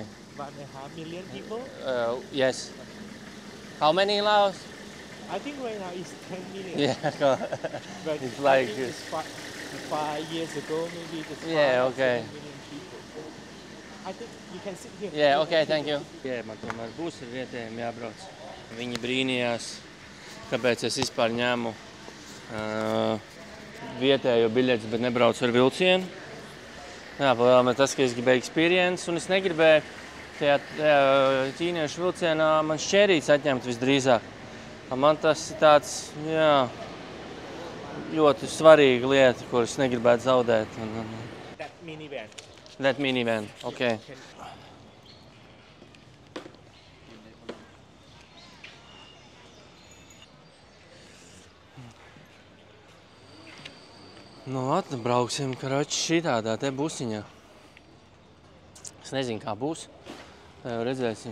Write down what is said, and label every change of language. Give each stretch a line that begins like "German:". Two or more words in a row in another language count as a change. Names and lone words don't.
English: 1.5 million people? Yes. How many in Laos? I think right now it's 10 million. Yeah. But It's I like- think it's 5 years ago maybe it's 5 Yeah, or okay. 7 million people. I think you can sit here. Yeah, okay, thank you.
Latvian: Jā, man tomēr būs ar vietējiem jābrauc. Viņi brīnījās, kāpēc es vispār ņēmu vietējo biļetes, bet nebraucu ar vilcienu. Jā, palielam tas, ka es gribēju experience, un es negribēju tajā ķīniešu vilcienā man šķērītes atņemt visdrīzāk. Man tas ir tāds, ļoti svarīga lieta, kuras negribētu zaudēt.
English: That minivan. That minivan, okay.
Latvian: Nu, brauksim, karoči, šitādā te busiņā. Es nezinu, kā būs. Tā jau redzēsim.